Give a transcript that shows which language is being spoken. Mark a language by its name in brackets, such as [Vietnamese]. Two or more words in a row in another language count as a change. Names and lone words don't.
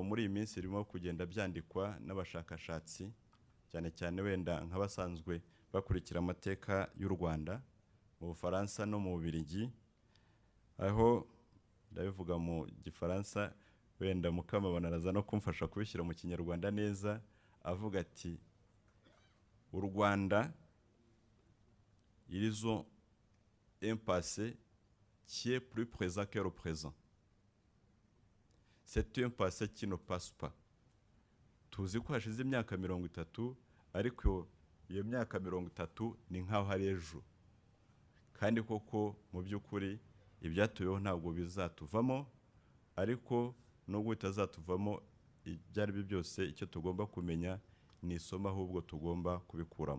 [Kinyarwanda] muri iyi minsi birimo kugenda byandikwa n'abashakashatsi, cyane cyane wenda nk'abasanzwe bakurikira amateka y'u Rwanda mu Bufaransa no mu Bubiligi, aho ndabivuga mu Gifaransa, wenda Mukamabano araza no kumfasha kubishyira mu Kinyarwanda neza, avuga ati u Rwanda [French] ils ont un passé qui est plus présent que le présent. C'est un passé qui ne passe pas. [Kinyarwanda] Tuzi ko hashize imyaka 30, ariko iyo myaka 30 ni nkaho hari ejo. Kandi koko mu by'ukuri ibyatuyeho ntabwo bizatuvamo, ariko nubwo bitazatuvamo, ibyari byo byose icyo tugomba kumenya ni isomo ahubwo tugomba kubikuramo.